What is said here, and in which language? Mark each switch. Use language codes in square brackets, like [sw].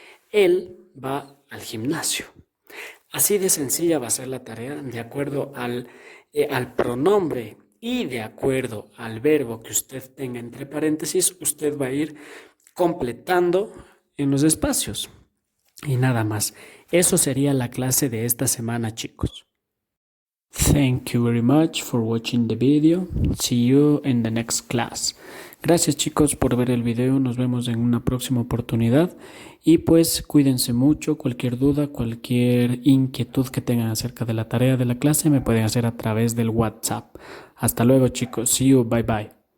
[es] Él va al gimnasio. Así de sencilla va a ser la tarea de acuerdo al pronombre y de acuerdo al verbo que usted tenga entre paréntesis, usted va a ir completando en los espacios. Y nada más. Eso sería la clase de esta semana, chicos. [en] Thank you very much for watching the video. See you in the next class. [es] Gracias chicos por ver el video. Nos vemos en una próxima oportunidad. Y pues cuídense mucho. Cualquier duda, cualquier inquietud que tengan acerca de la tarea de la clase me pueden hacer a través del WhatsApp. Hasta luego chicos. [en] See you. Bye bye.